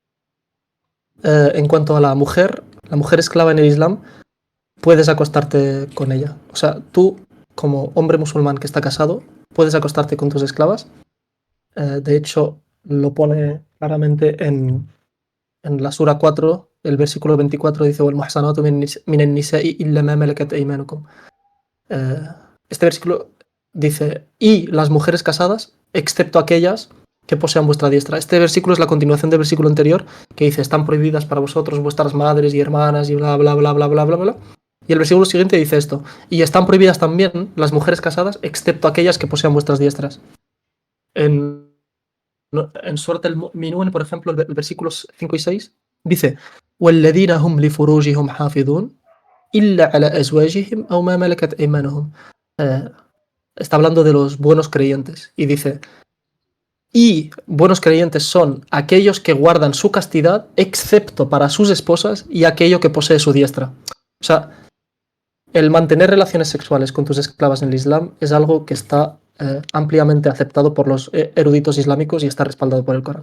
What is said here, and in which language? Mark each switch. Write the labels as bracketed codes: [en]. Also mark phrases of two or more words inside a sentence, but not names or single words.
[es] En cuanto a la mujer, La mujer esclava en el Islam puedes acostarte con ella. O sea, tú, como hombre musulmán que está casado, puedes acostarte con tus esclavas. De hecho, lo pone claramente en la Sura 4, el versículo 24 dice: [ar] "والمحصنات من النساء إلا ما ملكت أيمانكم". [es] Eh, este versículo dice: y las mujeres casadas, excepto aquellas que posean vuestra diestra. Este versículo es la continuación del versículo anterior que dice: están prohibidas para vosotros vuestras madres y hermanas y bla, bla, bla, bla, bla, bla, bla. Y el versículo siguiente dice esto: y están prohibidas también las mujeres casadas, excepto aquellas que posean vuestras diestras. En, en Surat al-Mu'minun, por ejemplo, el versículos 5 y 6 dice: [ar] وَالَّذِينَ هُمْ لِفُرُوجِهِمْ حَافِظُونَ إِلَّا عَلَى أَزْوَاجِهِمْ أَوْ مَا مَلَكَتْ أَيْمَانُهُمْ. [es] Está hablando de los buenos creyentes y dice: y buenos creyentes son aquellos que guardan su castidad, excepto para sus esposas y aquello que posee su diestra. O sea, el mantener relaciones sexuales con tus esclavas en el Islam es algo que está ampliamente aceptado por los eruditos islámicos y está respaldado por el Corán.